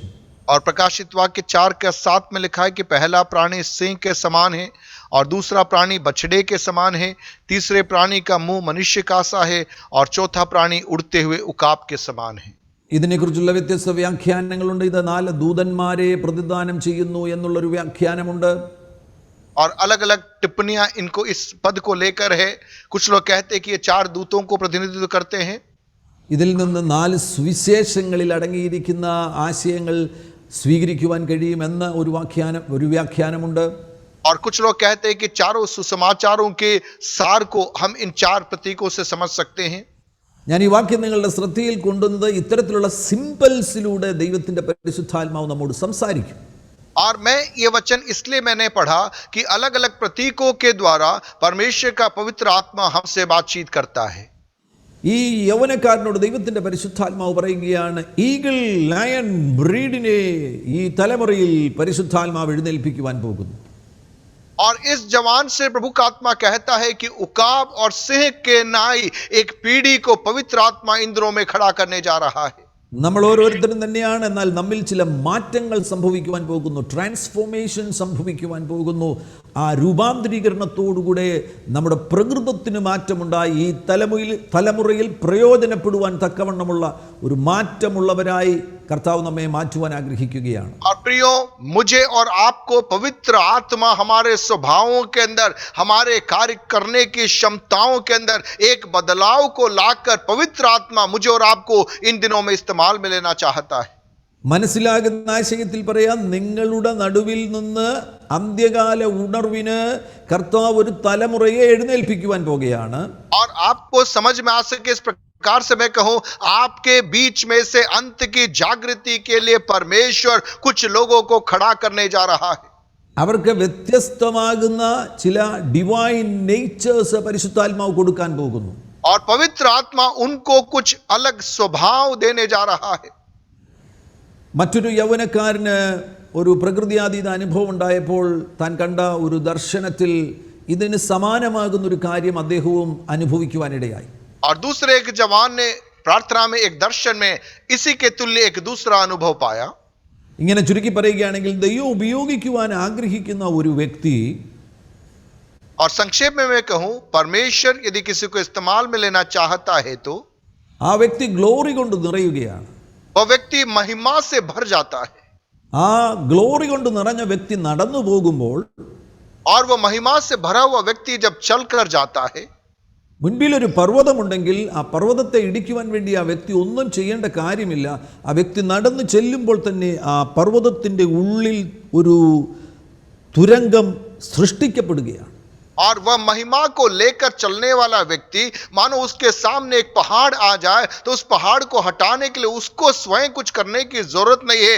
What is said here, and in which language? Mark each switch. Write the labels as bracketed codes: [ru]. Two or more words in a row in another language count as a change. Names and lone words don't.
[hi] और प्रकाशित वाक्य 4 के 7 में लिखा है कि पहला प्राणी सिंह के समान है और दूसरा प्राणी बछड़े के समान है, तीसरे प्राणी का मुंह मनुष्य का सा है और चौथा प्राणी उड़ते हुए उकाब के समान है। [ml] ഇതിനെക്കുറിച്ചുള്ള വ്യത്യസ്ത വ്യാഖ്യാനങ്ങളുണ്ട്. ഇത് 4 ദൂതന്മാരെ പ്രതിദാനം ചെയ്യുന്നു എന്നുള്ളൊരു വ്യാഖ്യാനമുണ്ട്. [hi] और अलग अलग टिप्पणियां इनको इस पद को लेकर है। कुछ लोग कहते हैं कि ये 4 दूतों को प्रतिनिधित्व करते हैं। [ml] ഇതിൽ നിന്ന് 4 സുവിശേഷങ്ങളിൽ അടങ്ങിയിരിക്കുന്ന ആശയങ്ങൾ സ്വീകരിക്കുവാൻ കഴിയുമെന്ന ഒരു വ്യാഖ്യാനമുണ്ട്. [hi] और कुछ लोग कहते हैं कि चारों सुसमाचारों के सार को हम इन 4 प्रतीकों से समझ सकते हैं। [ml] ഞാൻ ഈ വാക്യം നിങ്ങളുടെ ശ്രദ്ധയിൽ കൊണ്ടുവന്നത് ഇത്തരത്തിലുള്ള സിംബൽസിലൂടെ ദൈവത്തിൻ്റെ പരിശുദ്ധാത്മാവ് നമ്മോട് സംസാരിക്കും. [hi] और मैं ये वचन इसलिए मैंने पढ़ा कि अलग अलग प्रतीकों के द्वारा परमेश्वर का पवित्र आत्मा हमसे बातचीत करता है। [ml] ഈ യൗവനക്കാരനോട് ദൈവത്തിൻ്റെ പരിശുദ്ധാത്മാവ് പറയുകയാണ്, [en] eagle lion breedine [ml] ഈ തലമുറയിൽ പരിശുദ്ധാത്മാവ് എഴുന്നേൽപ്പിക്കുവാൻ പോകുന്നു. [hi] और इस जवान से प्रभु का आत्मा कहता है कि उकाब और सिंह के नाई एक पीढ़ी को पवित्र आत्मा इन दिनों में खड़ा करने जा रहा है। [ml] നമ്മൾ ഓരോരുത്തരും തന്നെയാണ്, എന്നാൽ നമ്മിൽ ചില മാറ്റങ്ങൾ സംഭവിക്കുവാൻ പോകുന്നു, ട്രാൻസ്ഫോർമേഷൻ സംഭവിക്കുവാൻ പോകുന്നു. ആ രൂപാന്തരീകരണത്തോടുകൂടെ നമ്മുടെ പ്രകൃതത്തിന് മാറ്റമുണ്ടായി ഈ തലമുറയിൽ പ്രയോജനപ്പെടുവാൻ തക്കവണ്ണമുള്ള ഒരു മാറ്റമുള്ളവരായി കർത്താവ് നമ്മെ മാറ്റുവാൻ ആഗ്രഹിക്കുകയാണ്. [hi] और प्रियो, मुझे और आपको पवित्र आत्मा हमारे स्वभावों के अंदर, हमारे कार्य करने की क्षमताओं के अंदर एक बदलाव को लाकर पवित्र आत्मा मुझे और आपको इन दिनों में इस्तेमाल में लेना चाहता है। [ml] മനസ്സിലാകുന്ന ആശയത്തിൽ പറയാം, നിങ്ങളുടെ നടുവിൽ നിന്ന് അന്ത്യകാല ഉണർവിന് കർത്താവ് ഒരു തലമുറയെ എഴുന്നേൽപ്പിക്കുവാൻ പോകുകയാണ്. [hi] और आपको समझ में आ सके इस प्रकार से मैं कहूं, आपके बीच में से अंत की जागृति के लिए परमेश्वर कुछ लोगों को खड़ा करने जा रहा है। [ml] അവർക്ക് വ്യത്യസ്തമാകുന്ന ചില [en] divine natures [ml] പരിശുദ്ധാത്മാവ് കൊടുക്കാൻ പോകുന്നു. [hi] और पवित्र आत्मा उनको कुछ अलग स्वभाव देने जा रहा है। [ml] മറ്റൊരു യൗവനക്കാരന് ഒരു പ്രകൃതിയാതീത അനുഭവം ഉണ്ടായപ്പോൾ താൻ കണ്ട ഒരു ദർശനത്തിൽ ഇതിന് സമാനമാകുന്നൊരു കാര്യം അദ്ദേഹവും അനുഭവിക്കുവാനിടയായി. [hi] और दूसरे एक जवान ने प्रार्थना में एक दर्शन में इसी के तुल्य एक दूसरा अनुभव पाया। [ml] ഇങ്ങനെ ചുരുക്കി പറയുകയാണെങ്കിൽ, ദൈവം ഉപയോഗിക്കുവാൻ ആഗ്രഹിക്കുന്ന ഒരു വ്യക്തി, [hi] और संक्षेप में मैं कहूं, परमेश्वर यदि किसी को इस्तेमाल में लेना चाहता है तो [ml] ആ വ്യക്തി ഗ്ലോറി കൊണ്ട് നിറയുകയാണ്. [hi] वह व्यक्ति महिमा से भर जाता है। [ml] ആ ഗ്ലോറി കൊണ്ട് നിറഞ്ഞ വ്യക്തി നടന്നു പോകുമ്പോൾ [hi] और वह महिमा से भरा हुआ व्यक्ति जब चल कर जाता है, [ml] മുൻപിൽ ഒരു പർവ്വതമുണ്ടെങ്കിൽ ആ പർവ്വതത്തെ ഇടിക്കുവാൻ വേണ്ടി ആ വ്യക്തി ഒന്നും ചെയ്യേണ്ട കാര്യമില്ല. ആ വ്യക്തി നടന്നു ചെല്ലുമ്പോൾ തന്നെ ആ പർവ്വതത്തിൻ്റെ ഉള്ളിൽ ഒരു തുരങ്കം സൃഷ്ടിക്കപ്പെടുകയാണ്. [hi] और वह महिमा को लेकर चलने वाला व्यक्ति, मानो उसके सामने एक पहाड़ आ जाए तो उस पहाड़ को हटाने के लिए उसको स्वयं कुछ करने की जरूरत नहीं है.